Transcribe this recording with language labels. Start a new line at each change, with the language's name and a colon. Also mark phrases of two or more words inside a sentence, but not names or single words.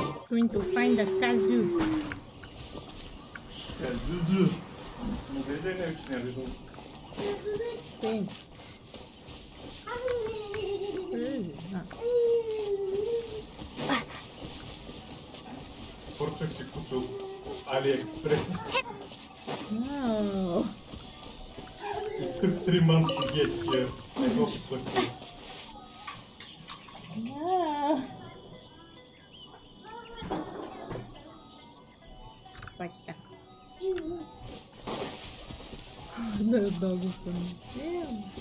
English: Going to find the Kazu.
Portuguese: Kazuzu. Não vejo aí, né? Sim.
Bulgarian: Порчик си купил AliExpress.
English: Wow. 3 months to get here. I hope it's okay. Wow. Basta. The dog is funny. Yeah.